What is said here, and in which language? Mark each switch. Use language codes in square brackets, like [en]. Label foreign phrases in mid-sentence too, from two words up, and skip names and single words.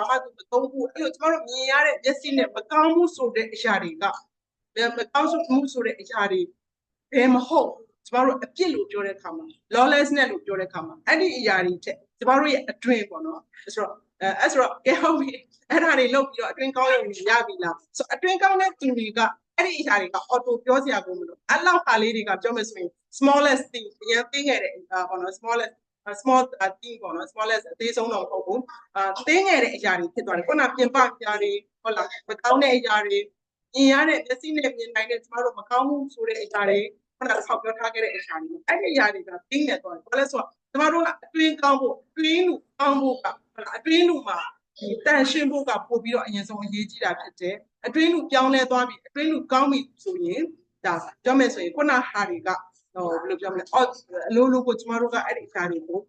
[my] မှသူမသုံးဘူးအဲ့လိုကျမတို့မြင်ရတဲ့မျက်စိနဲ့မကောင်းမှုဆိုတဲ့အရာတွေကမကောင်းမှုဆိုတဲ့အရာတွေဘယ်မဟုတ်ကျမတို့အပြစ်လို့ပြောတဲ့အခါမှာ lawlessness လို့ပြောတဲ့အခါမှာအဲ့ဒီအရာတွေတဲ့ကျမတို့ရဲ့အတွင်းပေါ့နော်ဆိုတော့ကဲဟုတ်ပြီအဲ့ဒါတွေလုပ်ပြီးတော့အတွင်းကောင်းရုံနဲ့ရပြီလားဆိုအတွင်းကောင်းတဲ့သူတွေကအဲ့ဒီအရာတွေက auto ပြောစရာကိုမလိုအဲ့လောက်ဟာလေးတွေကပြောမယ်ဆိုရင် [en] smallest thing [my] အရင်သိခဲ့တဲ့ပေါ့နော် small thing ပေါ့နော် smallest အသေးဆုံးတော့မဟုတ်ဘူးသိငယ်တဲ့အရာတွေဖြစ်သွားတယ်ခုနပြင်ပအရာတွေဟုတ်လားမကောင်း တဲ့အရာတွေမြင်ရတဲ့မျက်စိနဲ့မြင်နိုင်တဲ့ကျမတို့မကောင်းမှုဆိုတဲ့အရာတွေခုနဆောက်ပြောထားခဲ့တဲ့အရာတွေအဲ့ဒီအရာတွေကသိငယ်သွားတယ်ဘာလဲဆိုတော့ကျမတို့ကအတွင်းကောင်းဖို့အတွင်းလူကောင်းဖို့ကအတွင်းလူမှာဒီတန်ရှင်းဖို့ကပို့ပြီးတော့အရင်ဆုံးအရေးကြီးတာဖြစ်တယ်အတွင်းလူပြောင်းလဲသွားပြီအတွင်းလူကောင်းပြီဆိုရင်ဒါပြောမယ်ဆိုရင်ခုနဟာတွေကဘယ်လိုပြောမလဲအလိုလိုကိုကျမတို့ကအဲ့ဒီအရာတွေကို